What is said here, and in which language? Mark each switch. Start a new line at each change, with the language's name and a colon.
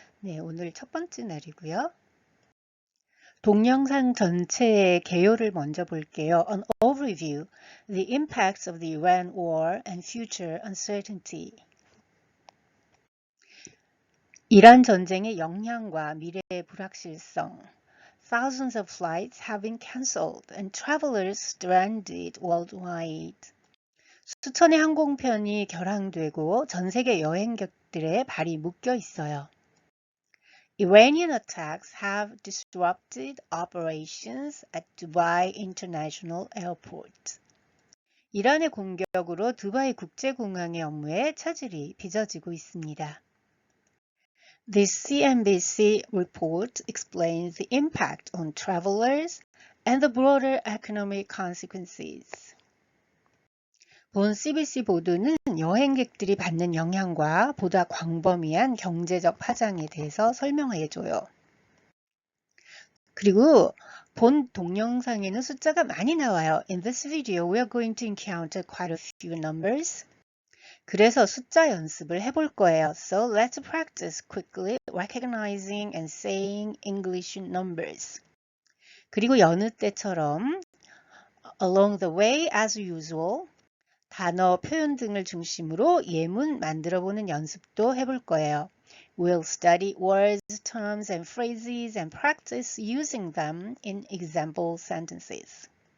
Korean: 네, 오늘 첫 번째 날이고요. 동영상 전체의 개요를 먼저 볼게요.
English: An overview, the impacts of the Iran war and future uncertainty.
Korean: 이란 전쟁의 영향과 미래의 불확실성.
English: Thousands of flights have been cancelled and travelers stranded worldwide.
Korean: 수천의 항공편이 결항되고 전 세계 여행객들의 발이 묶여 있어요.
English: Iranian attacks have disrupted operations at Dubai International Airport.
Korean: 이란의 공격으로 두바이 국제공항의 업무에 차질이 빚어지고 있습니다.
English: This CNBC report explains the impact on travelers and the broader economic consequences.
Korean: 본 CBC 보도는 여행객들이 받는 영향과 보다 광범위한 경제적 파장에 대해서 설명해줘요. 그리고 본 동영상에는 숫자가 많이 나와요.
English: In this video, we are going to encounter quite a few numbers.
Korean: 그래서 숫자 연습을 해볼 거예요.
English: So let's practice quickly recognizing and saying English numbers.
Korean: 그리고 여느 때처럼
English: along the way, as usual,
Korean: 단어, 표현 등을 중심으로 예문 만들어보는 연습도 해볼 거예요.
English: We'll study words, terms, and phrases and practice using them in example sentences.